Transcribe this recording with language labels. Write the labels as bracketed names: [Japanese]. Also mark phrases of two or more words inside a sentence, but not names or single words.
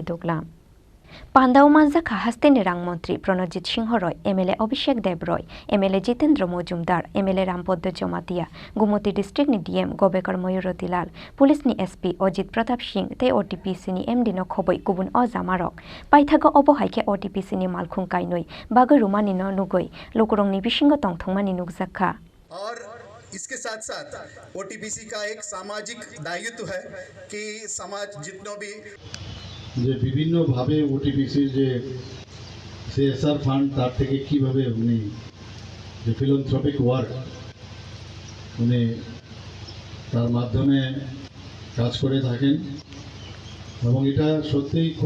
[Kok Borok] Doglam Pandau Manzakha hastini Rang Montri Pranojit Singh Roy MLA Abhishek Dev Roy MLA Jitendra Mojumdar MLA Rampoddo Jomatia Gomati District ni DM Gobekar Mayurotilal Police ni SP Ojit Pratap Singh te OTPC ni MD no khoboi kubun ojamarok paithago obohaike OTPC ni Malkhung Kainwi Bagai Rumani no nugoi लोकरंग नि बिशिंग तंगथंगमानि नुगजाखा [Hindi] और इसके साथ साथ ओटीपीसी का एक सामाजिक दायित्व है कि समाज जितनों भी [Bangla] যে বিভিন্ন ভাবে ওটিপিসি যে [English] CSR fund [Bangla] তার থেকে কিভাবে উনি যে [English] philanthropic work [Bangla] উনি তার মাধ্যমে কাজ করে থাকেন এবং এটা সত্যিই খুব